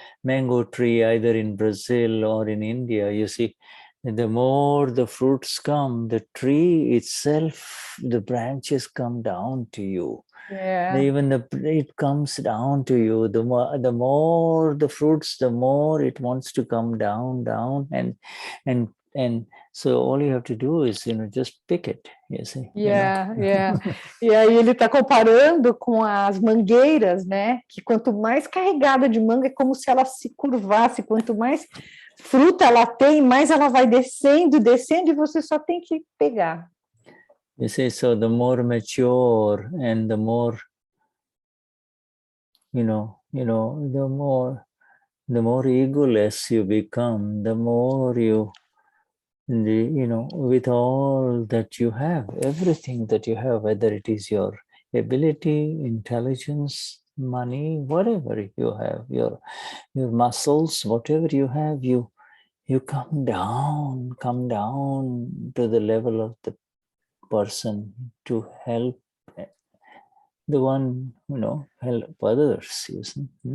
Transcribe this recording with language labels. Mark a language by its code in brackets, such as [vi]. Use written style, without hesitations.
[en] mango tree, either in Brazil or in India, you see, the more the fruits come, the tree itself, the branches come down to you. Yeah. Even it comes down to you. The more the fruits, the more it wants to come down, and so all you have to do is, just pick it. You see. Yeah, yeah. [pt] E aí ele está comparando com as mangueiras, né? Que quanto mais carregada de manga, é como se ela se curvasse. Quanto mais fruta ela tem, mais ela vai descendo, descendo, e você só tem que pegar. [en] You see, so the more mature and the more, the more egoless you become, the more you, with all that you have, everything that you have, whether it is your ability, intelligence, money, whatever you have, your muscles, whatever you have, you come down to the level of the person to help the one, help others, you see.